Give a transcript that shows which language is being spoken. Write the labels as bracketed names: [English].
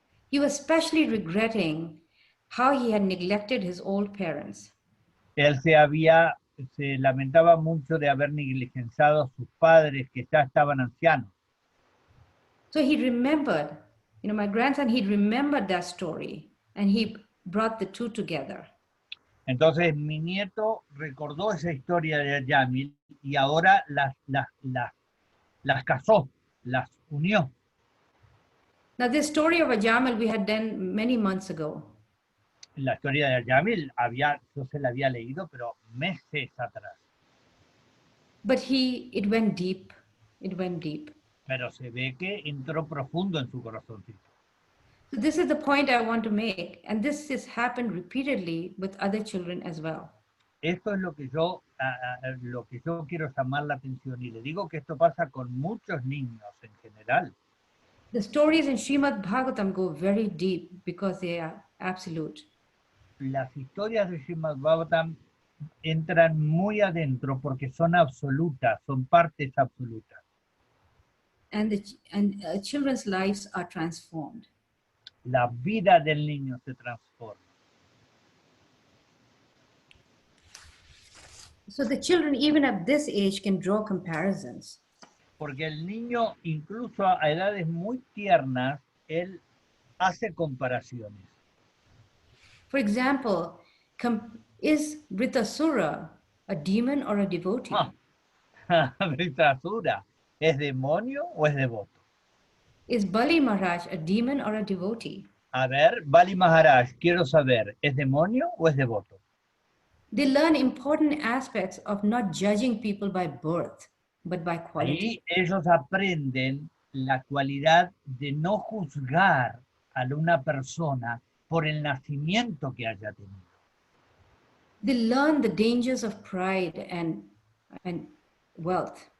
[English] He was especially regretting how he had neglected his old parents. [Spanish] Él se lamentaba mucho de haber negligenciado a sus padres que ya estaban ancianos. [English] So he remembered, my grandson, he remembered that story and he brought the two together. [Spanish] Entonces mi nieto recordó esa historia de Yamil y ahora las casó, las unió. [English] Now, this story of Ajamil we had done many months ago. [Spanish] La historia de Yamil yo se la había leído, pero meses atrás. [English] But it went deep. It went deep. [Spanish] Pero se ve que entró profundo en su corazoncito. [English] So this is the point I want to make. And this has happened repeatedly with other children as well. [Spanish] Esto es lo que yo quiero llamar la atención. Y le digo que esto pasa con muchos niños en general. [English] The stories in Srimad-bhagavatam go very deep because they are absolute. [Spanish] Las historias de Srimad-bhagavatam entran muy adentro porque son absolutas, son partes absolutas. [English] And children's lives are transformed. [Spanish] La vida del niño se transforma. [English] So the children, even at this age, can draw comparisons. [Spanish] Porque el niño, incluso a edades muy tiernas, él hace comparaciones. [English] For example, is Vritasura a demon or a devotee? [Spanish] Vritasura, ¿es demonio o es devoto? [English] Is Bali Maharaj a demon or a devotee? [Spanish] A ver, Bali Maharaj, quiero saber, ¿es demonio o es devoto? [English] They learn important aspects of not judging people by birth, but by quality. [Spanish] Ahí ellos aprenden la cualidad de no juzgar a una persona por el nacimiento que haya tenido. [English] They learn the dangers of pride and wealth.